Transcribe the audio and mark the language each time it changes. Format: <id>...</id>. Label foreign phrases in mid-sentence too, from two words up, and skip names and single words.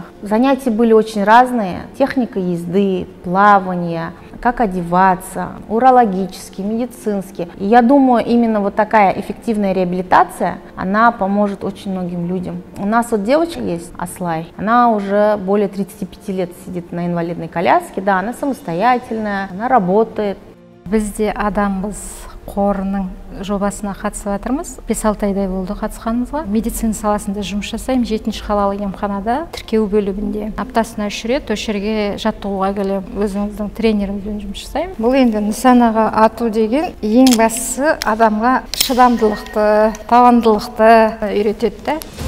<ru>Занятия были очень разные. Техника езды, плавание, как одеваться, урологические, медицинские. И я думаю, именно вот такая эффективная реабилитация, она поможет очень многим людям. У нас вот девочка есть, Аслай, она уже более 35 лет сидит на инвалидной коляске, да, она самостоятельная, она работает.</ru> <kk>Бізде адамбыз қорының жобасына қатысып жатырмыз. 5-6 айдай болды қатысқанымызға. Медицина саласында жұмыс жасаймын. 7-ші қалалық емханада тіркеу бөлігінде. Аптасына 3 рет осы жерге жаттығуға келемін. Өзіміздің тренерімізбен жұмыс жасаймын. Бұл енді нысанаға ату деген ең бастысы адамға шыдамдылықты, табандылықты үйретеді.</kk>